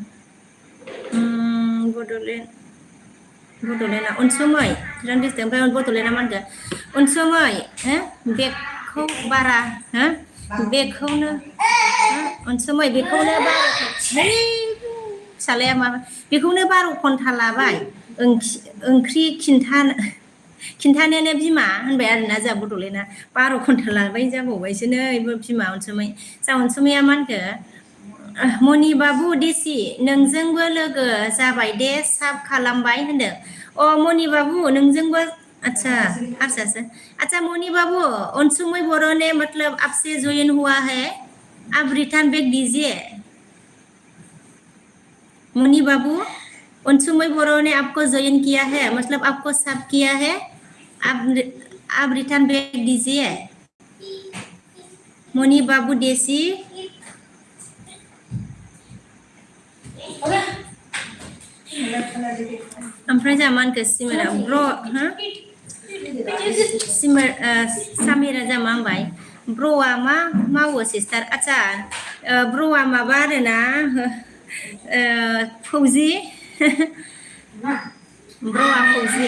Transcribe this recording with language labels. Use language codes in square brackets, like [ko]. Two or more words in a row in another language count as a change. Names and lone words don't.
[brx] बड'लेण्डआ अनसुमै चिरां डिस्ट्रिक्ट ओमफ्राय बड'लेण्डआ मा होनखो अनसुमै हो बेगखौ बारा हो बेखौनो अनसुमै बेखौनो बारा फिसालाया माबा बेखौनो 12 घन्टा लाबाय ओंख्रि खिन्थानोनो बिमा होनबाय आरोना जोंहा बड'लेण्डआ 12 घन्टा लाबाय जाबावबायसो नै बिमा अनसुमै। जोंहा अनसुमैया मा होनखो मनि बाबु देसि नोंजोंबो लोगो जाबाय दे साब खालामबाय होनदों। अ मनि बाबू नोंजोंबो अच्छा हारसासो। [hi] अच्छा मनि बाबू अनसुमै बोरो ने मतलब आपसे ज्वाइन हुआ है, आप [en] return back [hi] दीजिए। मुनि बाबू अनसुमै बोरो ने आपको ज्वाइन किया है, मतलब आपको सब किया है, आप [en] return back [hi] दीजिए। [brx] मुनि बाबू देसी ओमफ्राय जोंहा मा होनखो सिमरा ब्र हो सामिरा जोंहा मा होनबाय ब्र'आ मा मावो सिस्टार? आच्छा ब्र'आ माबा आरोना फौजि ब्र'आ फौजि।